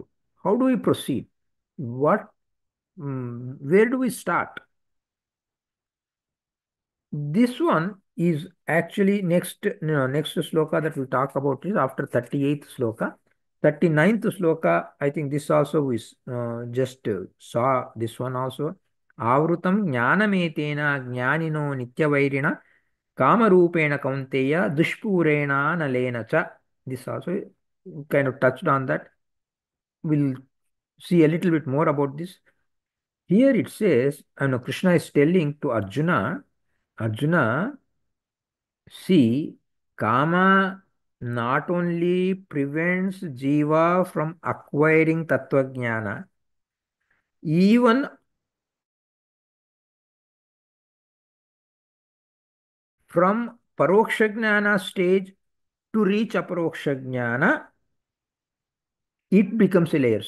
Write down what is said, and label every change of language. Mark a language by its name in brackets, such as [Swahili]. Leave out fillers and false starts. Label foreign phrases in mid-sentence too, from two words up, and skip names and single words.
[English] How do we proceed? What, where do we start? This one is actually next sloka that we'll talk about is after 38th sloka. 39th sloka, I think this also we just saw this one also. [Sanskrit] आवृतं ज्ञानमेतेन ज्ञानिनो नित्यवैरिणा कामरूपेण कौन्तेय दुष्पूरेण अनलेन च. [English] This also kind of touched on that. We'll see a little bit more about this. Here it says, Krishna is telling to Arjuna, Arjuna, see, Kama not only prevents Jiva from acquiring [Sanskrit] तत्त्व ज्ञान, [English] even from [Sanskrit] परोक्ष ज्ञान [English] stage to reach [Sanskrit] अपरोक्ष ज्ञान, [English] it becomes a layer.